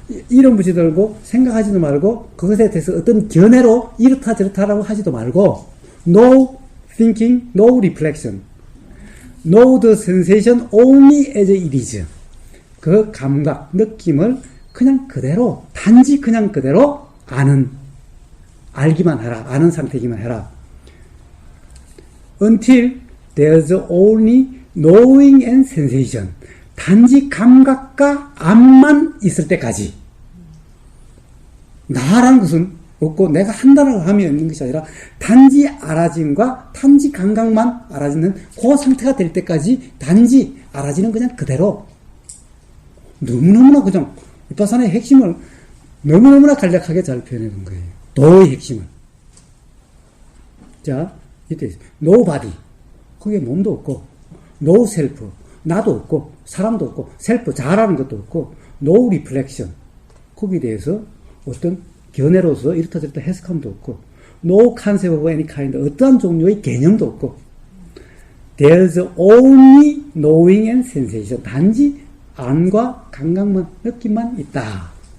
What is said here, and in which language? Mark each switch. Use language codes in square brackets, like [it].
[ko] 이름 붙이지 말고, 생각하지도 말고, 그것에 대해서 어떤 견해로 이렇다 저렇다라고 하지도 말고, [en] no thinking, no reflection. Know the sensation only as it is. [ko] 그 감각, 느낌을 그냥 그대로, 단지 그냥 그대로 알기만 해라. 아는 상태이기만 해라. [en] Until there's only knowing and sensation. [ko] 단지 감각과 암만 있을 때까지. 나라는 것은 없고 내가 한다라고 하면 있는 것이 아니라 단지 알아짐과 단지 감각만 알아지는 그 상태가 될 때까지 단지 알아지는 그냥 그대로. 너무너무나 그냥 비파사나의 핵심을 너무너무나 간략하게 잘 표현해 놓은 거예요. 도의 핵심을. 자, 이때 [en] no body. [ko] 거기에 몸도 없고 [en] no self. [ko] 나도 없고, 사람도 없고, 셀프, 자라는 것도 없고, [en] no reflection. [ko] 거기에 대해서 어떤 견해로서 이렇다 저렇다 해석함도 없고, [en] no concept of any kind. [ko] 어떠한 종류의 개념도 없고, [en] there's only knowing and sensation. [ko] 단지 안과 감각만, 느낌만 있다.